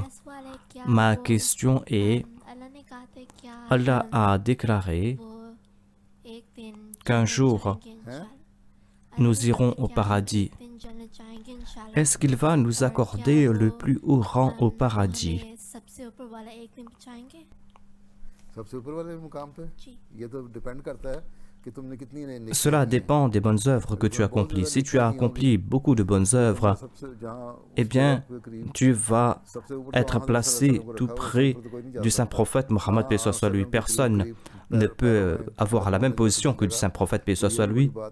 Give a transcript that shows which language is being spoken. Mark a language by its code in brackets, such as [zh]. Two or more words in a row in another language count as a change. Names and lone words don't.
[fr] Ma question est, Allah a déclaré qu'un jour nous irons au paradis. Est-ce qu'il va nous accorder le plus haut rang au paradis? [ur] سب سے اوپر والا ایک دن چاہیں گے? سب سے اوپر والے مقام پہ जी। یہ تو ڈیپینڈ کرتا ہے کہ تم نے کتنی نیکیاں [fr] Cela [ur] کی ہیں. [fr] dépend des bonnes œuvres que tu accomplis. Si tu as accompli beaucoup de bonnes œuvres, eh bien, tu vas être placé tout près du saint prophète Mohammed, paix soit sur lui. Personne ne peut avoir la même position que du saint prophète, paix soit sur lui.